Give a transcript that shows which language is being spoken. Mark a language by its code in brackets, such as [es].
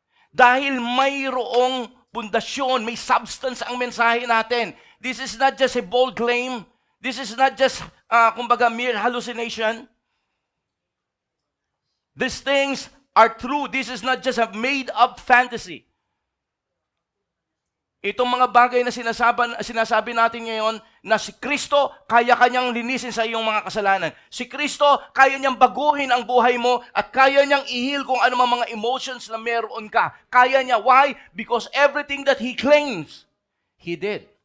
[tl] Dahil mayroong pundasyon, may substance ang mensahe natin. [en] This is not just a bold claim. This is not just, kumbaga, mere hallucination. These things are true. This is not just a made-up fantasy. [tl] Itong mga bagay na sinasabi natin ngayon na si Kristo, kaya kanyang linisin sa iyong mga kasalanan. Si Kristo, kaya niyang baguhin ang buhay mo at kaya niyang i-heal kung ano mga emotions na meron ka. Kaya niya. Why? [en] Because everything that He claims, He did.